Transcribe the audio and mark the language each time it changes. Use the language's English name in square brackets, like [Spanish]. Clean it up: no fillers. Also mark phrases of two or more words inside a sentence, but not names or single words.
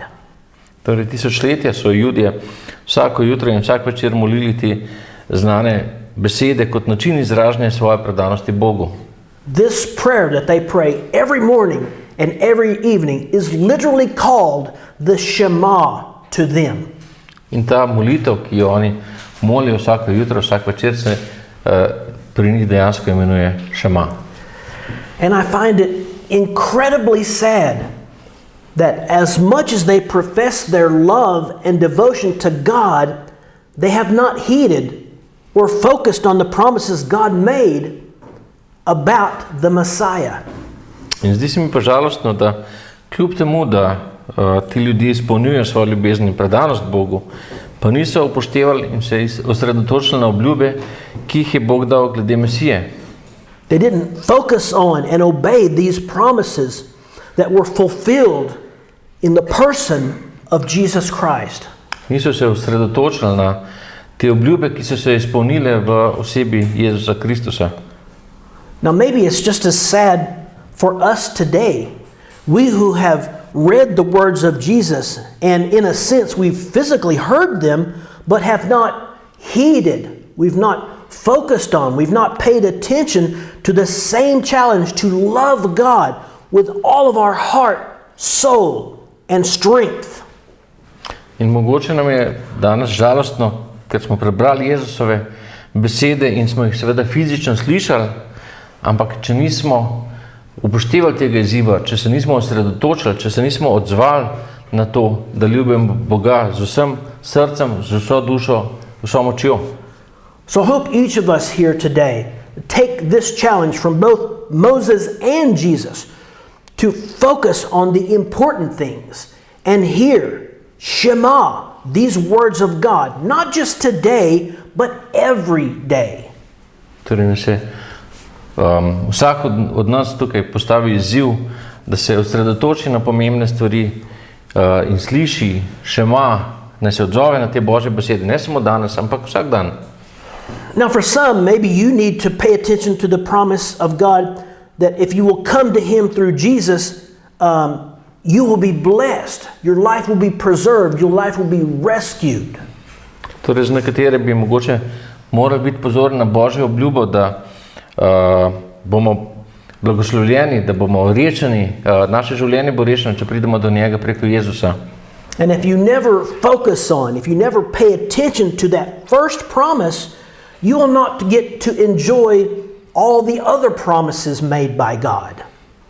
[Slovenian] Torej, tisočletja so Judje vsako jutro in vsak večer molili te znane besede kot način izražanja svoje predanosti Bogu. [English] This prayer that they pray every morning and every evening is literally called the Shema to them. [Slovenian] In ta molitev, ki jo oni molijo vsako jutro, vsak večer, se pri njih dejansko imenuje Šema. [English] And I find it incredibly sad that as much as they profess their love and devotion to God, they have not heeded or focused on the promises God made about the Messiah. [Slovenian] In zdi se mi pa žalostno, da kljub temu, da ti ljudje izpolnjujejo svojo ljubezen in predanost Bogu, pa niso upoštevali in se osredotočili na obljube, ki jih je Bog dal glede Mesije. [English] They didn't focus on and obey these promises that were fulfilled in the person of Jesus Christ. [Slovenian] Niso se osredotočili na te obljube, ki so se izpolnile v osebi Jezusa Kristusa. [English] Now maybe it's just as sad for us today, we who have read the words of Jesus and in a sense we've physically heard them but have not heeded, we've not focused on, we've not paid attention to the same challenge to love God with all of our heart, soul, and strength. [Slovenian] In mogoče nam je danes žalostno, ker smo prebrali Jezusove besede in smo jih seveda fizično slišali, ampak če nismo upoštevali tega izziva, če se nismo osredotočili, če se nismo odzvali na to, da ljubimo Boga z vsem srcem, z vso dušo, vso močjo. [English] So I hope each of us here today take this challenge from both Moses and Jesus to focus on the important things and hear Shema, these words of God, not just today, but every day. [Slovenian] Torej se vsak od nas tukaj postavi izziv, da se osredotoči na pomembne stvari in sliši Šema, naj se odzove na te Božje besede, ne samo danes, ampak vsak dan. [English] Now for some, maybe you need to pay attention to the promise of God that if you will come to Him through Jesus, you will be blessed, your life will be preserved, your life will be rescued. [Slovenian] Torej, z nekatere bi mogoče morali biti pozorni na Božjo obljubo, da bomo blagoslovljeni, da bomo rešeni, naše življenje bo rešeno, če pridemo do njega preko Jezusa. [English] And if you never focus on, if you never pay attention to that first promise, you will not get to enjoy all the other promises made by God.